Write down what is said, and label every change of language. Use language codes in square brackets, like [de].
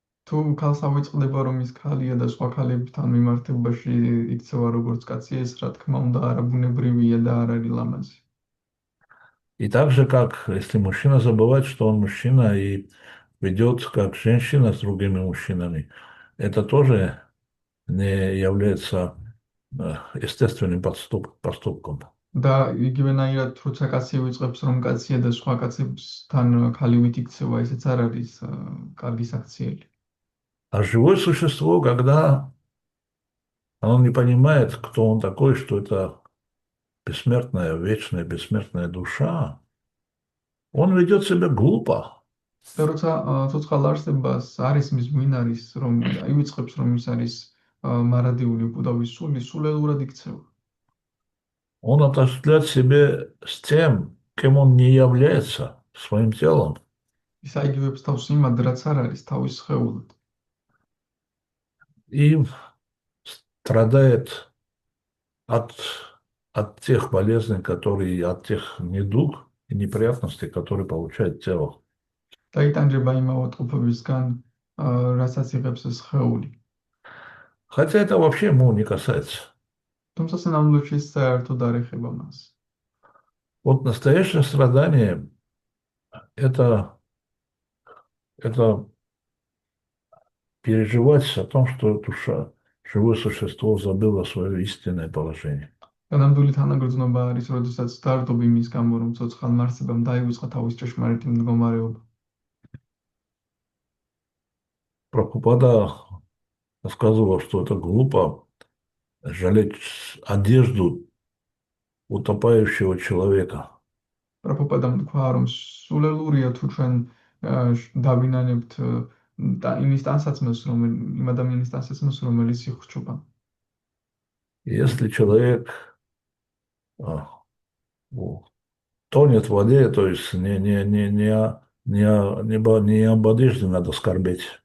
[ka] თუ ქალს ავიწყდება რომ ის ქალია და სხვა ქალებთან მიმართებაში იქცევა როგორც კაცი, ეს რა თქმა უნდა არაბუნებრივია და არ არის ლამაზი. [ru] И так же, как если мужчина забывает, что он мужчина и ведет как женщина с другими мужчинами, это тоже не является естественным поступком. [ka] და იგივენაირად როცა კაცი ვიწყებს რომ კაცია და სხვა კაცებთან ქალივით იქცევა, ესეც არ არის კარგი საქციელი. [ru] А живое существо, когда оно не понимает, кто он такой, что это бессмертная, вечная, бессмертная душа, он ведет себя глупо. [ka] და როცა ცოცხალ არსებას არ ისმის ვინ არის, რომ ივიწყებს რომ ის არის მარადიული უკუდავის სული, სულელურად იქცევა. [ru] Он отождествляет себя с тем, кем он не является, своим телом. [ka] ის აიგივებს თავს იმად, რაც არ არის თავის სხეულად. [ru] И страдает от, от тех болезней, которые, от тех недуг и неприятностей, которые получает тело. [ka] და იტანჯება იმ ავადმყოფობისგან, რასაც იღებს სხეული. [ru] Хотя это вообще ему не касается. [ka] თუმცა სინამდვილეში ის საერთოდ არ ეხება მას. [ru] Вот настоящее страдание это переживать о том, что душа, живое существо забыло свое истинное положение. [ka] განამდული თანაგრძნობა არის, როდესაც დარდობ იმის გამო, რომ ცოცხალმა არსებამ დაივიწყა თავის ჭეშმარიტი მდგომარეობა. [ru] Прабхупада рассказывал, что это глупо жалеть одежду утопающего человека. [ka] პრაბჰუპადამ თქვა, რომ სულელურია თუ ჩვენ დავინანებთ იმის ტანსაცმელს, იმ ადამიანის ტანსაცმელს, რომელიც იხრჩობა. [ru] Если человек тонет в воде, то есть не об одежде надо скорбеть.